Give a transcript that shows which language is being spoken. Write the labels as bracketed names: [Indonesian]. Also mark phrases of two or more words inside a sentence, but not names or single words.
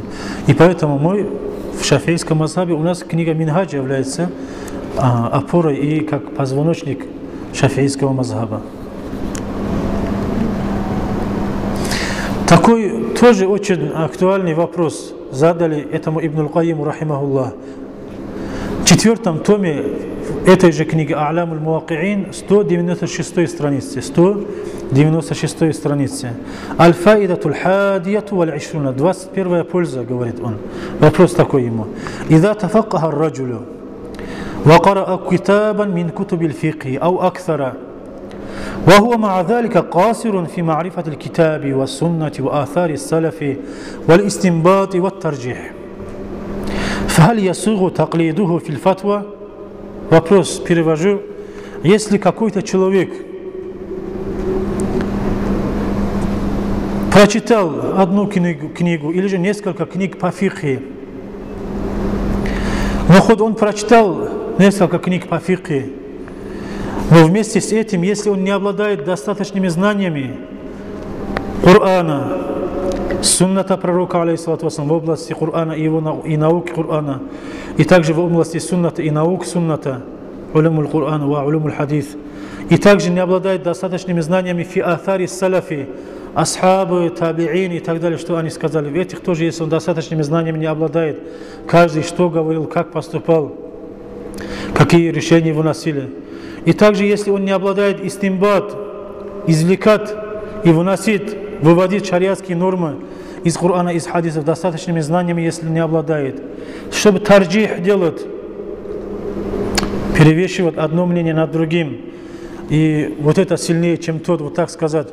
[Russian] И поэтому в шафийском мазхабе у нас книга Минхадж является опорой и как позвоночник шафийского мазхаба. Такой тоже очень актуальный вопрос задали этому Ибн аль-Кайиму, рахимахуллах. В 4-м томе этой же книги А'лям аль-Муаки'ин, 196 странице. 196 странице. [Arabic] الفائدة الحادية والعشرون. [Russian] 21-я польза, говорит он. Вопрос такой ему. [Arabic] إذا تفقه الرجل وقرأ كتابا من كتب الفقه أو أكثر وهو مع ذلك قاصر في معرفة الكتاب والسنة وآثار السلف والاستنباط والترجيح فهل يسوغ تقليده في الفتوى؟ [Russian] Вопрос перевожу. Если какой-то человек прочитал одну книгу или же несколько книг по фикхе, но хоть он прочитал несколько книг по фикхе, но вместе с этим, если он не обладает достаточными знаниями Корана, сунната пророка, [Arabic] عليه الصلاة والسلام, [Russian] в области Корана и науки Корана, и также в области сунната и наук сунната, [Arabic] علوم القرآن وعلوم الحديث, [Russian] и также не обладает достаточными знаниями [Arabic] في آثار السلف, [Russian] асхабы, табиин и так далее, что они сказали. В этих тоже, если он достаточными знаниями не обладает, каждый что говорил, как поступал, какие решения выносили. И также, если он не обладает истимбат, извлекать и выводить шариатские нормы из Корана, из хадисов, достаточными знаниями, если не обладает, чтобы тарджих делать, перевешивать одно мнение над другим, и вот это сильнее, чем тот, вот так сказать.